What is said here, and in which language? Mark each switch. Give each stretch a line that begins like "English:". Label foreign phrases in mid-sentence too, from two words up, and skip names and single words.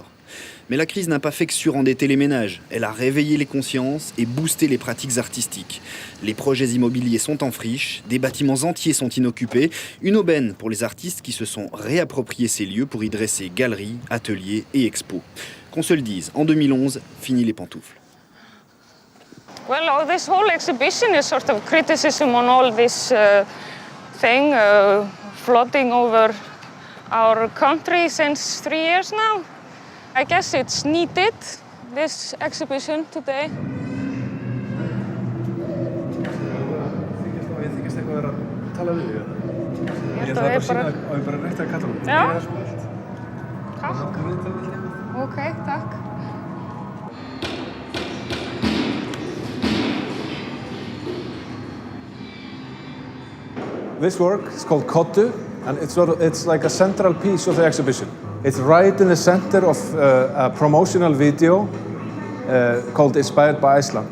French: Mais la crise n'a pas fait que surendetter les ménages, elle a réveillé les consciences et boosté les pratiques artistiques. Les projets immobiliers sont en friche, des bâtiments entiers sont inoccupés, une aubaine pour les artistes qui se sont réappropriés ces lieux pour y dresser galeries, ateliers et expos. Qu'on se le dise, en 2011, fini les pantoufles.
English: Well, this whole exhibition is sort of criticism on all this thing flooding over our country since 3 years now. I guess it's needed, this exhibition today.
Icelandic: Ég þykist eitthvað vera að tala við þig. Ég ætla bara að sína á ég bara rétt að kalla mig. Já. Takk. Ok, takk.
English: This work is called Kottu, and it's like a central piece of the exhibition. It's right in the center of a promotional video called Inspired by Iceland.